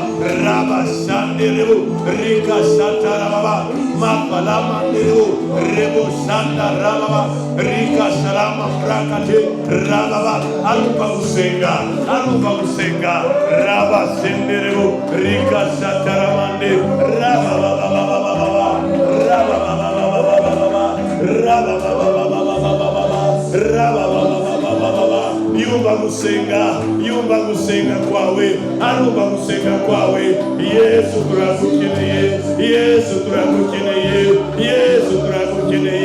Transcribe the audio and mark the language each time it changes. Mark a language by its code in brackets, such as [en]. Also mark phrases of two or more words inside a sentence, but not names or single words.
[rw] Raba shanderebo rika shatarababa mapalama nderebo rebo shandarababa rika sharama prakate rababa. Arumva gusenga, raba senderebo rika shataramande rababa yumva gusenga kwawe, arumva gusenga kwawe. Yesu turagukeneye, Yesu turagukeneye.